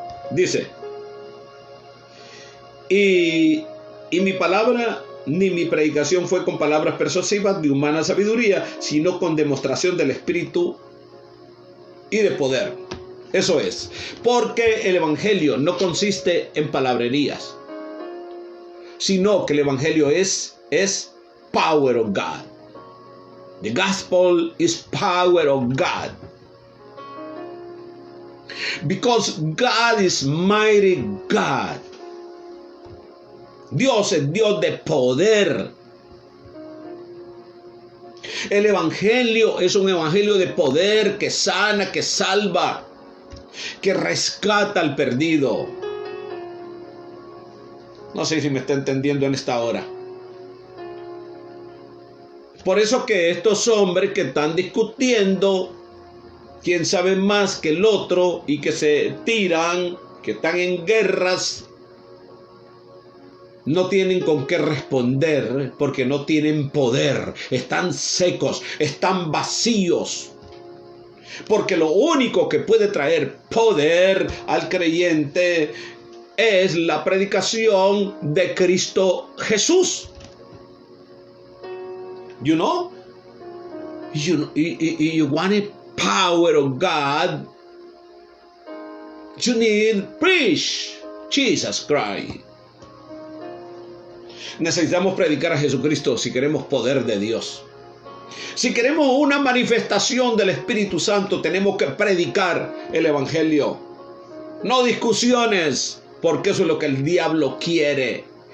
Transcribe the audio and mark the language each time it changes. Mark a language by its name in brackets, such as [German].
[Spanish] Dice, y mi palabra ni mi predicación fue con palabras persuasivas de humana sabiduría, sino con demostración del Espíritu y de poder. Eso es, porque el Evangelio no consiste en palabrerías, sino que el Evangelio es [English] power of God. The gospel is power of God. Because God is mighty God. [Spanish] Dios es Dios de poder. El Evangelio es un Evangelio de poder que sana, que salva, que rescata al perdido. No sé si me está entendiendo en esta hora. Por eso que estos hombres que están discutiendo, quién sabe más que el otro, y que se tiran, que están en guerras, no tienen con qué responder porque no tienen poder, están secos, están vacíos. Porque lo único que puede traer poder al creyente es la predicación de Cristo Jesús. [English] You know? You want the power of God, you need preach Jesus Christ. [Spanish] Necesitamos predicar a Jesucristo si queremos poder de Dios. Si queremos una manifestación del Espíritu Santo, tenemos que predicar el Evangelio. No discusiones, porque eso es lo que el diablo quiere.